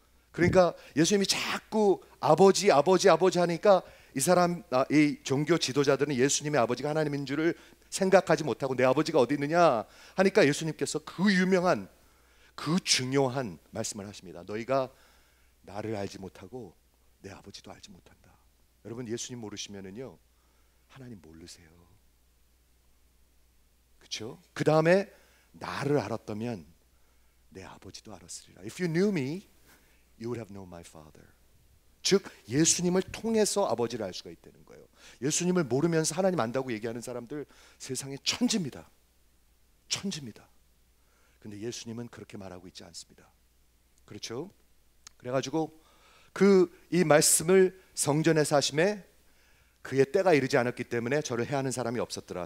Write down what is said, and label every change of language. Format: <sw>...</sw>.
<ko>그러니까 예수님이 자꾸 아버지 하니까 이 종교 지도자들은 예수님의 아버지가 하나님인 줄을 생각하지 못하고 내 아버지가 어디 있느냐 하니까 예수님께서 그 유명한 그 중요한 말씀을 하십니다. 너희가 나를 알지 못하고 내 아버지도 알지 못한다. 여러분 예수님 모르시면은요 하나님 모르세요. 그렇죠? 그 다음에 나를 알았다면 내 아버지도 알았으리라.</ko> <en>If you knew me, you would have known my father.</en> <ko>즉 예수님을 통해서 아버지를 알 수가 있다는 거예요. 예수님을 모르면서 하나님 안다고 얘기하는 사람들 세상에 천지입니다. 천지입니다. 근데 예수님은 그렇게 말하고 있지 않습니다. 그렇죠? 그래가지고 이 말씀을 성전에서 하심에 그의 때가 이르지 않았기 때문에 저를 해하는 사람이 없었더라.</ko>